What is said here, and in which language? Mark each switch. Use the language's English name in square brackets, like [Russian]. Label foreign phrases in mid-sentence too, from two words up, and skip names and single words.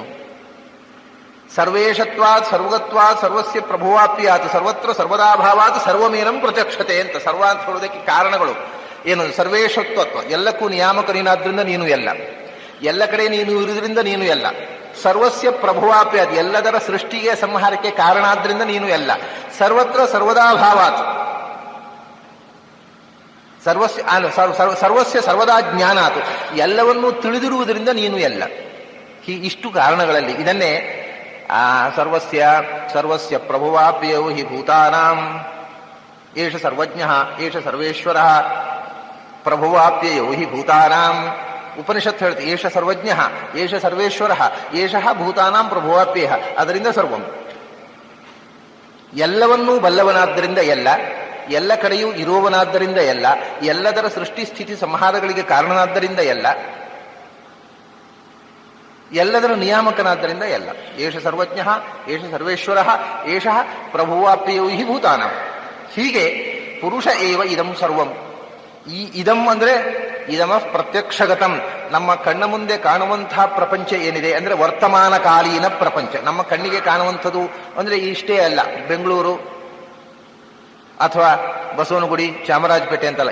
[Sanskrit] ಸರ್ವೇಶತ್ವಾತ್ ಸರ್ವಗತ್ವಾತ್ ಸರ್ವಸ್ಯ ಪ್ರಭುವಾಪ್ಯಾತ್ ಸರ್ವತ್ರ ಸರ್ವದಾಭಾವಾತ್ ಸರ್ವಮೇನಂ ಪ್ರತ್ಯಕ್ಷತೆ ಅಂತ. [Kannada] ಸರ್ವ ಅಂತ ಹೇಳೋದಕ್ಕೆ ಕಾರಣಗಳು ಏನು? ಸರ್ವೇಶತ್ವತ್ವ, ಎಲ್ಲಕ್ಕೂ ನಿಯಾಮಕ ನೀನಾದ್ರಿಂದ ನೀನು ಎಲ್ಲ, ಎಲ್ಲ ಕಡೆ ನೀನು ಇರುವುದರಿಂದ ನೀನು ಎಲ್ಲ. [Sanskrit] ಸರ್ವಸ್ಯ ಪ್ರಭುವಾಪ್ಯಾತ್, [Kannada] ಎಲ್ಲದರ ಸೃಷ್ಟಿಗೆ ಸಂಹಾರಕ್ಕೆ ಕಾರಣ ಆದ್ರಿಂದ ನೀನು ಎಲ್ಲ. [Sanskrit] ಸರ್ವತ್ರ ಸರ್ವದಾಭಾವಾತ್, ಸರ್ವಸ್ಯ ಸರ್ವದಾ ಜ್ಞಾನಾತ್, [Kannada] ಎಲ್ಲವನ್ನೂ ತಿಳಿದಿರುವುದರಿಂದ ನೀನು ಎಲ್ಲ. ಇಷ್ಟು ಕಾರಣಗಳಲ್ಲಿ ಇದನ್ನೇ [Sanskrit] ಸರ್ವಸ್ಯ ಪ್ರಭುವಾಪ್ಯಯೋ ಹಿ ಭೂತಾನಾಂ ಏಷ ಸರ್ವಜ್ಞಃ ಏಷ ಸರ್ವೇಶ್ವರಃ ಪ್ರಭುವಾಪ್ಯಯೋ ಹಿ ಭೂತಾನಾಂ. [Kannada] ಉಪನಿಷತ್ ಹೇಳ್ತಿ [Sanskrit] ಏಷ ಸರ್ವಜ್ಞಃ ಏಷ ಸರ್ವೇಶ್ವರಃ ಏಷಃ ಭೂತಾನಾಂ ಪ್ರಭುವಾಪ್ಯಯಃ. [Kannada] ಅದರಿಂದ ಸರ್ವಂ, ಎಲ್ಲವನ್ನೂ ಬಲ್ಲವನಾದ್ದರಿಂದ ಎಲ್ಲ, ಎಲ್ಲ ಕಡೆಯೂ ಇರುವವನಾದ್ದರಿಂದ ಎಲ್ಲ, ಎಲ್ಲದರ ಸೃಷ್ಟಿ ಸ್ಥಿತಿ ಸಂಹಾರಗಳಿಗೆ ಕಾರಣನಾದ್ದರಿಂದ ಎಲ್ಲ, ಎಲ್ಲದರ ನಿಯಾಮಕನಾದ್ದರಿಂದ ಎಲ್ಲ. [Sanskrit] ಏಷ ಸರ್ವಜ್ಞಃ ಏಷ ಸರ್ವೇಶ್ವರಃ ಏಷಃ ಪ್ರಭುವಾಪ್ಯಯೋ ಹಿ ಭೂತಾನಾಂ. ಹೀಗೆ ಪುರುಷ ಏವ ಇದಂ ಸರ್ವಂ. [Kannada] ಈ ಇದಂ ಅಂದ್ರೆ [Sanskrit] ಇದಮ ಪ್ರತ್ಯಕ್ಷಗತಂ, [Kannada] ನಮ್ಮ ಕಣ್ಣ ಮುಂದೆ ಕಾಣುವಂತಹ ಪ್ರಪಂಚ ಏನಿದೆ ಅಂದ್ರೆ ವರ್ತಮಾನಕಾಲೀನ ಪ್ರಪಂಚ. ನಮ್ಮ ಕಣ್ಣಿಗೆ ಕಾಣುವಂಥದ್ದು ಅಂದ್ರೆ ಇಷ್ಟೇ ಅಲ್ಲ, ಬೆಂಗಳೂರು ಅಥವಾ ಬಸವನಗುಡಿ ಚಾಮರಾಜಪೇಟೆ ಅಂತಲ್ಲ.